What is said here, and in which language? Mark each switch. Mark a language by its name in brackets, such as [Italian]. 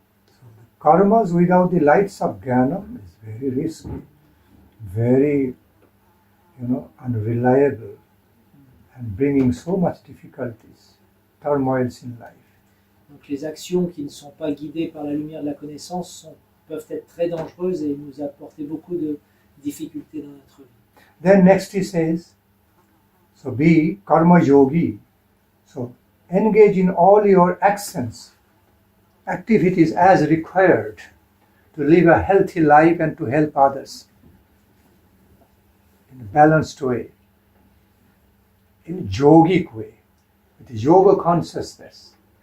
[English] So the karmas without the lights of jnana is very risky, very, unreliable, and bringing so much difficulties, turmoils in life. [French] Donc les actions qui ne sont pas guidées par la lumière de la connaissance peuvent être très dangereuses et nous apporter beaucoup de difficultés dans notre vie. [English] Then next he says, so be karma yogi. So engage in all your actions, activities as required to live a healthy life and to help others in a balanced way, in a yogic way, with yoga consciousness.